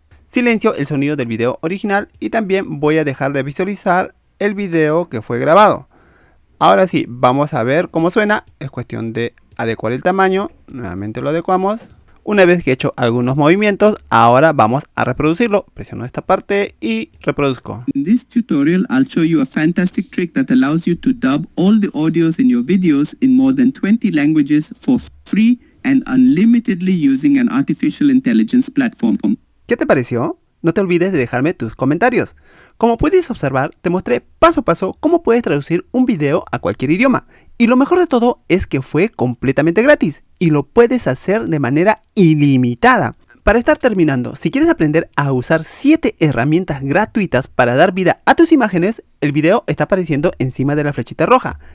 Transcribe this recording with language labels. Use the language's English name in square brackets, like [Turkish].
[Spanish] Silencio el sonido del video original y también voy a dejar de visualizar el video que fue grabado. Ahora sí, vamos a ver cómo suena. Es cuestión de adecuar el tamaño. Nuevamente lo adecuamos. Una vez que he hecho algunos movimientos, ahora vamos a reproducirlo. Presiono esta parte y reproduzco. [English] In this tutorial, I'll show you a fantastic trick that allows you to dub all the audios in your videos in more than 20 languages for free and unlimitedly using an artificial intelligence platform. [Spanish] ¿Qué te pareció? No te olvides de dejarme tus comentarios. Como puedes observar, te mostré paso a paso cómo puedes traducir un video a cualquier idioma. Y lo mejor de todo es que fue completamente gratis y lo puedes hacer de manera ilimitada. Para estar terminando, si quieres aprender a usar 7 herramientas gratuitas para dar vida a tus imágenes, el video está apareciendo encima de la flechita roja.